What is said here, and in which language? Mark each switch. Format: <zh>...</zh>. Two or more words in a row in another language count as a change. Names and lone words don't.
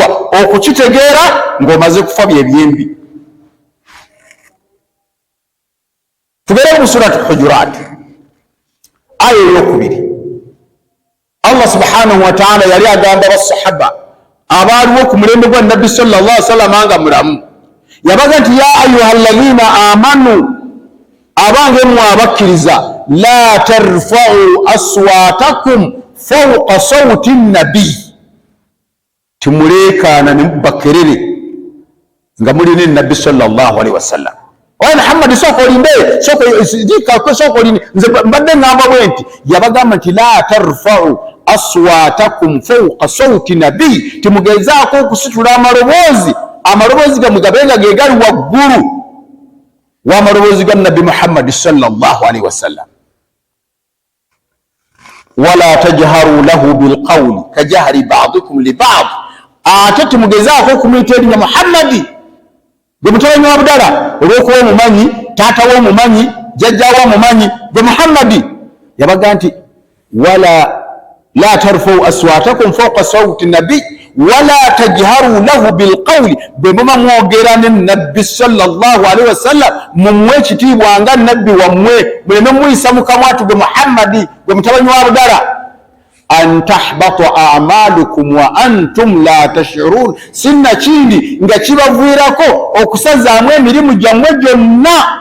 <lg>Okukitegeera ng'omaze kufa byebyembi. Tugere mu surati Hujurat aya ey'okubiri.</lg> <ar>الله سبحانه وتعالى</ar> <lg>yali agamba basahaba abaaliwo ku mulembe gwa Nabbi</lg> <ar>صلى الله عليه وسلم</ar> <lg>nga mulamu, yabaga nti</lg> <ar>يا أيها الذين آمنوا,</ar> <lg>abange mmwe abakkiriza,</lg> <ar>لا ترفعوا أصواتكم فوق صوت النبي,</ar> <lg>timuleekaana ne mubakerere nga muli ne Nabbi</lg> <ar>صلى الله عليه وسلم.</ar> <lg>Oya Muhammad soko olinde soko olinde nze mbadde ngamba bwe nti yabagamba nti</lg> <ar>لا ترفعوا أصواتكم فوق صوت النبي,</ar> <lg>timugezaako okusitula amaloboozi gamwe gabenga ge gali waggulu w'amaloboozi ga Nabbi Muhammad</lg> <ar>صلى الله عليه وسلم. ولا تجهروا له بالقول كجهر بعضكم لبعض,</ar> <lg>ate timugezaako okumuyita erinnya Muhammadi gwe mutabani wa Abdala olw'okuba omumanyi, taata we omumanyi, jjajja we omumanyi, gwe Muhammadi. Yabaga nti</lg> <ar>ولا لا ترفعوا أصواتكم فوق صوت النبي ولا تجهروا له بالقول,</ar> <lg>bwe muba mwogera ne Nabbi</lg> <ar>صلى الله عليه وسلم</ar> <lg>mumwe ekitiibwa nga Nabbi wammwe, muleme muyisa mu kamwa ati gwe Muhammadi gwe mutabani wa Abdala.</lg> <ar>أن تحبط أعمالكم وأنتم لا تشعرون,</ar> <lg>sinna kindi nga kibaviirako okusazaamu emirimu gyammwe gyonna.</lg>